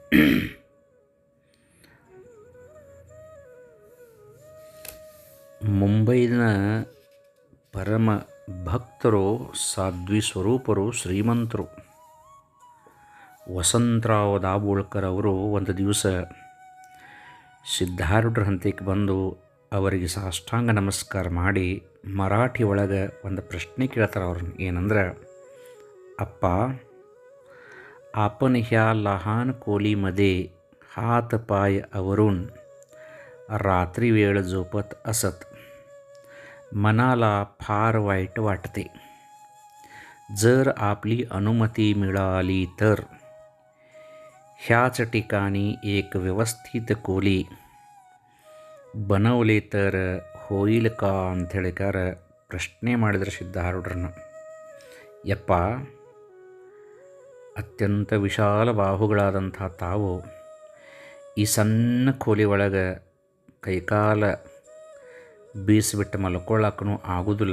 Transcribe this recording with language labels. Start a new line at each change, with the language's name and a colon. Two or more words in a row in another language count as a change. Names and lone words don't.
Kannada: ಮುಂಬೈನ ಪರಮ ಭಕ್ತರು, ಸಾಧ್ವಿ ಸ್ವರೂಪರು, ಶ್ರೀಮಂತರು ವಸಂತರಾವ್ ದಾಬೋಳ್ಕರ್ ಅವರು ಒಂದು ದಿವಸ ಸಿದ್ಧಾರೂಢರ ಹಂತಕ್ಕೆ ಬಂದು ಅವರಿಗೆ ಸಾಷ್ಟಾಂಗ ನಮಸ್ಕಾರ ಮಾಡಿ ಮರಾಠಿ ಒಳಗೆ ಒಂದು ಪ್ರಶ್ನೆ ಕೇಳ್ತಾರೆ ಅವ್ರನ್ನ. ಏನಂದ್ರೆ, ಅಪ್ಪ,
Marathi: आपण ह्या लहान खोलीमध्ये हात पाय आवरून रात्री वेळ झोपत असत. मनाला फार वाईट वाटते. जर आपली अनुमती मिळाली तर ह्याच ठिकाणी एक व्यवस्थित खोली बनवले तर होईल का
Kannada: ಅಂಥೇಳಿಕಾರ ಪ್ರಶ್ನೆ ಮಾಡಿದ್ರು ಸಿದ್ಧಾರೂಢರನ್ನ. ಯಪ್ಪ, ಅತ್ಯಂತ ವಿಶಾಲ ಬಾಹುಗಳಾದಂಥ ತಾವು ಈ ಸಣ್ಣ ಕೋಲಿ ಒಳಗೆ ಕೈಕಾಲ ಬೀಸಿಬಿಟ್ಟು ಮಲ್ಕೊಳ್ಳೋಕ್ಕೂ ಆಗೋದಿಲ್ಲ.